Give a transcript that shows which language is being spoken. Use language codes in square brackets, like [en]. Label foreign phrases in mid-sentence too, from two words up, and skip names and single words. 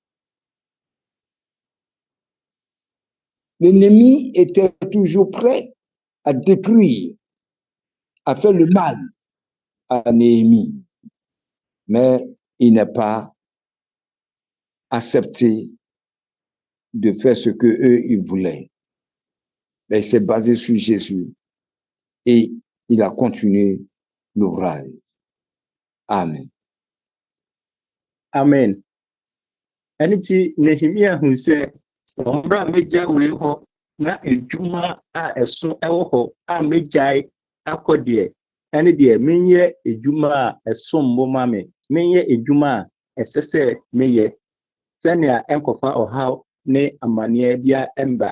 [fr] L'ennemi était toujours prêt à détruire, à faire le mal à Néhémie. Mais il n'a pas accepté de faire ce que eux ils voulaient. Mais il s'est basé sur Jésus et il a continué l'ouvrage. Amen. Amen. [ak] Ɛno nti Nehemia hu sɛ ɔmbra megya wei hɔ na edwuma a ɛso ɛwɔ hɔ a megyae akɔ deɛ ɛne deɛ menyɛ edwuma a ɛso mbɔ ma me menyɛ edwuma a ɛsɛ sɛ meyɛ sɛnea ɛnkɔfa ɔhaw ne amanneɛ bia ɛmba.